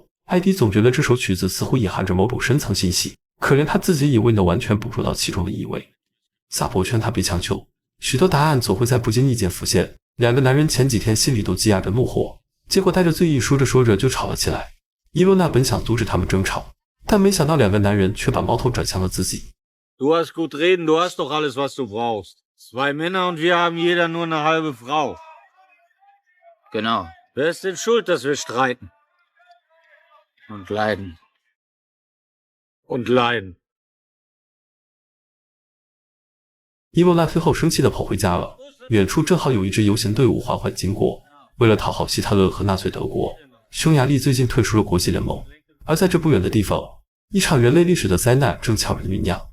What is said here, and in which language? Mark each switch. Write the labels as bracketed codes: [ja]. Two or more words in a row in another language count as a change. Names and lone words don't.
[zh] 艾迪总觉得这首曲子似乎隐含着某种深层信息，可怜他自己也未能完全捕捉到其中的意味。萨博劝他别强求，许多答案总会在不经意间浮现。2个男人前几天心里都积压着怒火，结果带着醉意说着说着就吵了起来。伊洛娜本想阻止他们争吵，但没想到2个男人却把矛头转向了自己。 [de] Du hast gut reden, du hast doch alles, was du brauchst. 2 Männer und wir haben jeder nur eine halbe Frau. Genau. Wer ist denn schuld, dass wir streiten? Und leiden. Und leiden. [zh] 伊洛娜最后生气地跑回家了。远处正好有一支游行队伍缓缓经过。为了讨好希特勒和纳粹德国，匈牙利最近退出了国际联盟。而在这不远的地方，一场人类历史的灾难正悄然酝酿。